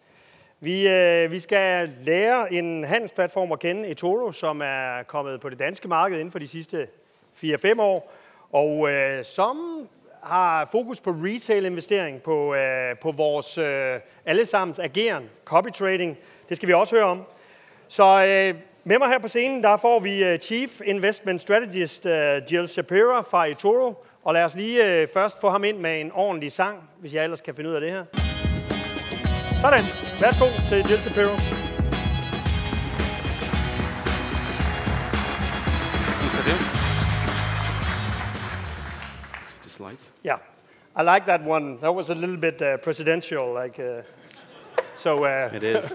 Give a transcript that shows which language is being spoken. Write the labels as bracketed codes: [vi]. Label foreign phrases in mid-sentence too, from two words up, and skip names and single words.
[da] Vi skal lære en handelsplatform at kende, eToro, som er kommet på det danske marked inden for de sidste 4-5 år, og som har fokus på retail-investering, på vores allesammens ageren, [en] copy trading. [da] Det skal vi også høre om. Så med mig her på scenen, der får vi [en] Chief Investment Strategist [da] Gil Shapira fra eToro. Og lad os lige først få ham ind med en ordentlig sang, hvis jeg ellers kan finde ud af det her. Sådan. Værsgo til Gil Shapira. [en] The slides. Yeah, I like that one. That was a little bit presidential, like. It is.